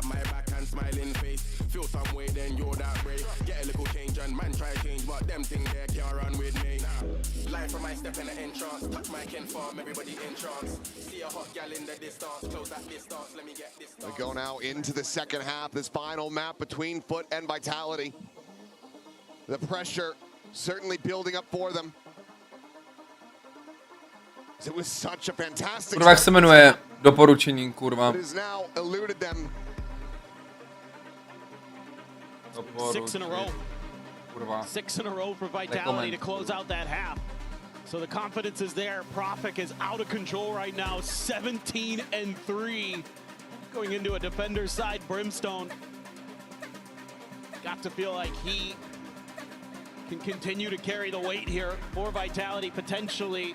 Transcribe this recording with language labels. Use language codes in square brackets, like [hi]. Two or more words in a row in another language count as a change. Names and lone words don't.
[en] We go now into the second half, this final map between Foot and Vitality. The pressure certainly building up for them. It was such a fantastic. [cs] Kurva, jak se jmenuje doporučení, kurva. [en] 6 in a row. [cs] Kurva. [en] 6 in a row for Vitality to close out that half. So the confidence is there. Profik is out of control right now. 17-3. Going into a defender's side, Brimstone. Got to feel like he can continue to carry the weight here for Vitality potentially.